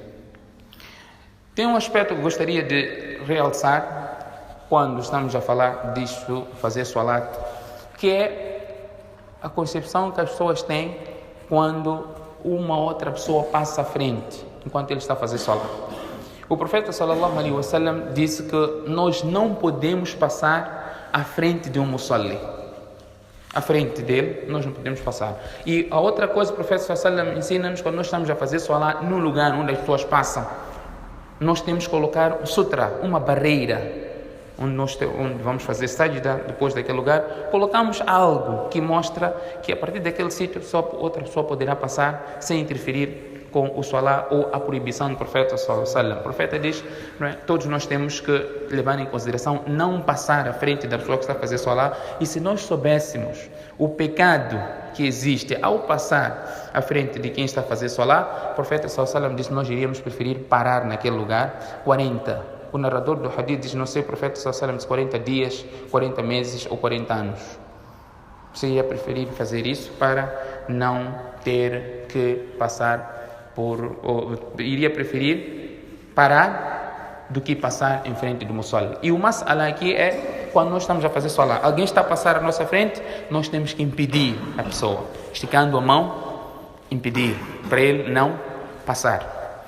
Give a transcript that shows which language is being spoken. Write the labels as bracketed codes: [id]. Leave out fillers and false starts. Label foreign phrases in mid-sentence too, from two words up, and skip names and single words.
[pt] Tem um aspecto que gostaria de realçar quando estamos a falar disso, fazer salat, que é a concepção que as pessoas têm quando uma outra pessoa passa à frente, enquanto ele está a fazer salat. O profeta [ar] صلى الله عليه وسلم [pt] disse que nós não podemos passar à frente de um musalli. À frente dele, nós não podemos passar. E a outra coisa, o profeta [ar] صلى الله عليه وسلم [pt] ensina-nos, quando nós estamos a fazer salat no lugar onde as pessoas passam, nós temos que colocar um sutra, uma barreira, onde vamos fazer sajda, depois daquele lugar, colocamos algo que mostra que a partir daquele sítio outra pessoa poderá passar sem interferir com o salat ou a proibição do profeta [ar] صلى الله عليه وسلم. [pt] O profeta diz, todos nós temos que levar em consideração não passar à frente da pessoa que está a fazer salat, e se nós soubéssemos o pecado que existe ao passar à frente de quem está a fazer salat, o profeta [ar] صلى الله عليه وسلم [pt] diz que nós iríamos preferir parar naquele lugar 40. O narrador do hadith diz, não sei, o profeta [ar] صلى الله عليه وسلم, [pt] 40 dias, 40 meses ou 40 anos. Você ia preferir fazer isso para não ter que passar iria preferir parar do que passar em frente do musalli. E o mas'ala aqui é quando nós estamos a fazer salat, alguém está a passar à nossa frente, nós temos que impedir a pessoa, esticando a mão, impedir para ele não passar.